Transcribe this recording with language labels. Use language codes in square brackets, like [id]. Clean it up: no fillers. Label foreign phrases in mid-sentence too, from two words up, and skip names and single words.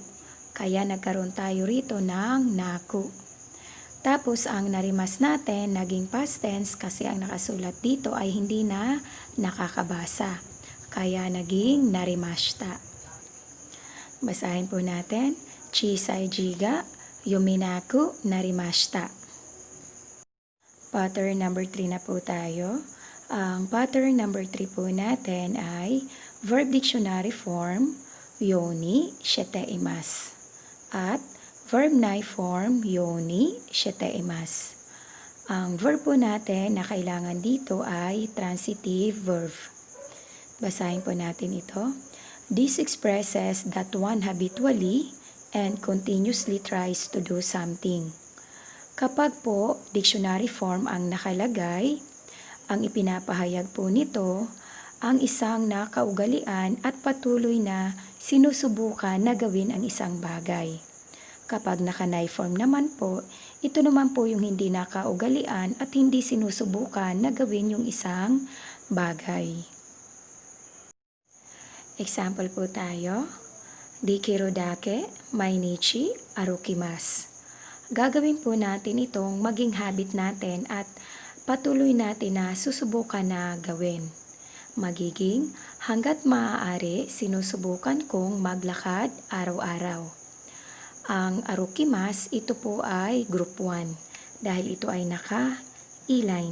[tl] Kaya nagkaroon tayo rito ng naku. Tapos ang narimas natin naging past tense kasi ang nakasulat dito ay hindi na nakakabasa. Kaya naging narimashita. Basahin po natin. [ja] 小さい字が読みなくなりました. [en] Pattern number 3 [tl] na po tayo. Ang pattern number 3 po natin ay [en] verb dictionary form [ja] ようにしています [tl] at verb nai form [ja] ようにしています. [tl] Ang verb po natin na kailangan dito ay [en] transitive verb. [tl] Basahin po natin ito. [en] This expresses that one habitually and continuously tries to do something. [tl] Kapag po [en] dictionary form [tl] ang nakalagay, ang ipinapahayag po nito ang isang nakaugalian at patuloy na sinusubukan na gawin ang isang bagay. Kapag naka-nai form naman po, ito naman po yung hindi nakaugalian at hindi sinusubukan na gawin yung isang bagay. Example po tayo. [ja] できるだけ毎日歩きます. [tl] Gagawin po natin itong maging habit natin at patuloy natin na susubukan na gawin. Magiging hanggat maaari sinusubukan kong maglakad araw-araw. Ang arukimasu ito po ay group 1 dahil ito ay naka-e-line.